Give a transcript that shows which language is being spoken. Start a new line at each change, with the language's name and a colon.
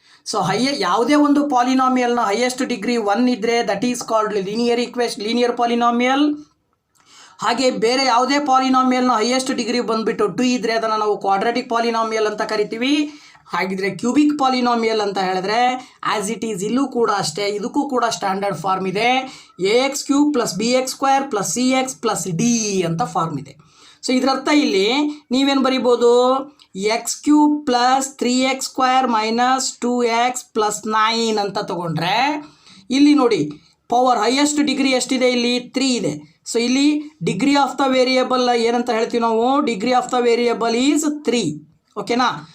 Kannada: So ಯಾವುದೇ ಒಂದು ಪಾಲಿನಾಮಿಯಲ್ನ highest degree 1 ಇದ್ದರೆ
English: That is called linear polynomial.
Kannada: ಹಾಗೆ ಬೇರೆ ಯಾವುದೇ ಪಾಲಿನಾಮಿಯಲ್ನ ಹೈಯೆಸ್ಟ್ ಡಿಗ್ರಿ ಬಂದುಬಿಟ್ಟು 2 ಇದ್ದರೆ ಅದನ್ನು ನಾವು ಕ್ವಾಡ್ರಾಟಿಕ್ ಪಾಲಿನಾಮಿಯಲ್ ಅಂತ ಕರಿತೀವಿ. ಹಾಗಿದ್ರೆ ಕ್ಯೂಬಿಕ್ ಪಾಲಿನಾಮಿಯಲ್ ಅಂತ ಹೇಳಿದ್ರೆ
English: as it is
Kannada: ಇಲ್ಲೂ ಕೂಡ ಅಷ್ಟೇ, ಇದಕ್ಕೂ ಕೂಡ ಸ್ಟ್ಯಾಂಡರ್ಡ್ ಫಾರ್ಮ್ ಇದೆ. ax³ + bx² + cx + d ಅಂತ ಫಾರ್ಮ್ ಇದೆ. ಸೊ ಇದರರ್ಥ ಇಲ್ಲಿ ನೀವೇನು ಬರಿಬೋದು? x³ + 3x² - 2x + 9 ಅಂತ ತಗೊಂಡ್ರೆ ಇಲ್ಲಿ ನೋಡಿ ಪವರ್ ಹೈಯೆಸ್ಟ್ ಡಿಗ್ರಿ ಎಷ್ಟಿದೆ? ಇಲ್ಲಿ 3 ಇದೆ. ಸೊ ಇಲ್ಲಿ ಡಿಗ್ರಿ ಆಫ್ ದ ವೇರಿಯೇಬಲ್ ಏನಂತ ಹೇಳ್ತೀವಿ ನಾವು?
English: Degree of the variable is 3.
Kannada: ಓಕೆನಾ?